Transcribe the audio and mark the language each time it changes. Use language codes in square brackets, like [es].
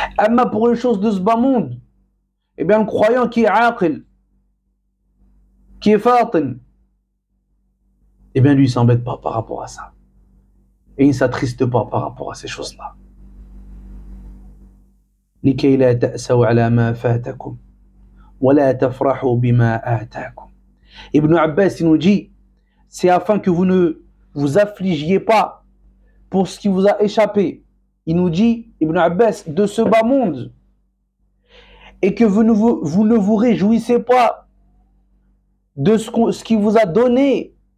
[fr] Mais pour les choses de ce bas monde, eh bien, le croyant qui est aqil, qui est fatin, eh bien, lui, il ne s'embête pas par rapport à ça. Et il ne s'attriste pas par rapport à ces choses-là. [ar] لكي لا تأسوا على ما فاتكم ولا تفرحوا بما آتاكم. [fr] Ibn Abbas, il nous dit, c'est afin que vous ne vous affligiez pas pour ce qui vous a échappé. Il nous dit, Ibn Abbas, de ce bas monde, et que vous ne vous réjouissez pas de ce qui vous a donné.